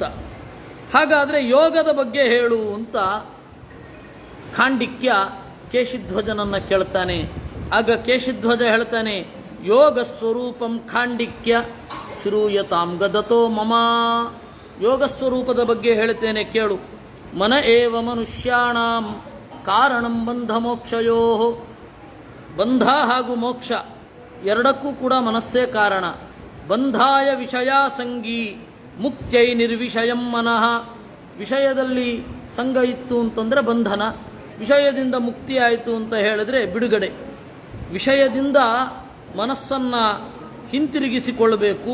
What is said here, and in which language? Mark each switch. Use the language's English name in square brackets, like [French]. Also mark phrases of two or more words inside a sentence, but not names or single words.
[Kannada] ಹಾಗಾದರೆ ಯೋಗದ ಬಗ್ಗೆ ಹೇಳು ಅಂತ ಖಾಂಡಿಕ್ಯ ಕೇಶಿಧ್ವಜನನ್ನು ಕೇಳ್ತಾನೆ. ಆಗ ಕೇಶಿಧ್ವಜ ಹೇಳ್ತಾನೆ, [Sanskrit] ಯೋಗ ಸ್ವರೂಪಂ ಖಾಂಡಿಕ್ಯ ಶ್ರೂಯತಾಂ ಗದತೋ ಮಮ. [Kannada] ಯೋಗ ಸ್ವರೂಪದ ಬಗ್ಗೆ ಹೇಳ್ತೇನೆ ಕೇಳು. [Sanskrit] ಮನ ಏವ ಮನುಷ್ಯಾಣಾಂ ಕಾರಣಂ ಬಂಧ ಮೋಕ್ಷಯೋ. [Kannada] ಬಂಧ ಹಾಗೂ ಮೋಕ್ಷ ಎರಡಕ್ಕೂ ಕೂಡ ಮನಸ್ಸೇ ಕಾರಣ. [Sanskrit] ಬಂಧಾಯ ವಿಷಯಾಸಂಗಿ ಮುಕ್ತೈ ನಿರ್ವಿಷಯಂ ಮನಃ. [Kannada] ವಿಷಯದಲ್ಲಿ ಸಂಘ ಇತ್ತು ಅಂತಂದರೆ ಬಂಧನ, ವಿಷಯದಿಂದ ಮುಕ್ತಿ ಆಯಿತು ಅಂತ ಹೇಳಿದ್ರೆ ಬಿಡುಗಡೆ. ವಿಷಯದಿಂದ ಮನಸ್ಸನ್ನು ಹಿಂತಿರುಗಿಸಿಕೊಳ್ಳಬೇಕು.